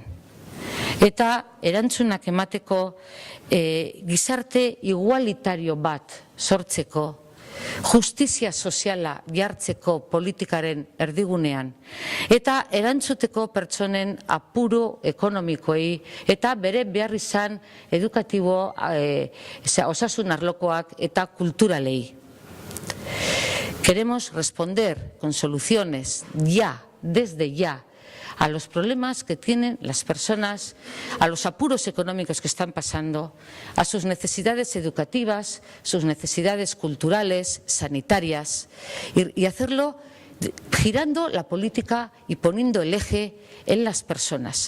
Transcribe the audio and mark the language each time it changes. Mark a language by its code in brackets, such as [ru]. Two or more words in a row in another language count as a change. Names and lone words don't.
[eu] Eta erantzunak emateko gizarte igualitario bat sortzeko, justizia soziala jartzeko politikaren erdigunean, eta erantzuteko pertsonen apuro ekonomikoei, eta bere behar izan edukatibo, osasun arlokoak eta kulturalei. [es] Queremos responder con soluciones ya, desde ya, a los problemas que tienen las personas, a los apuros económicos que están pasando, a sus necesidades educativas, sus necesidades culturales, sanitarias, y hacerlo girando la política y poniendo el eje en las personas.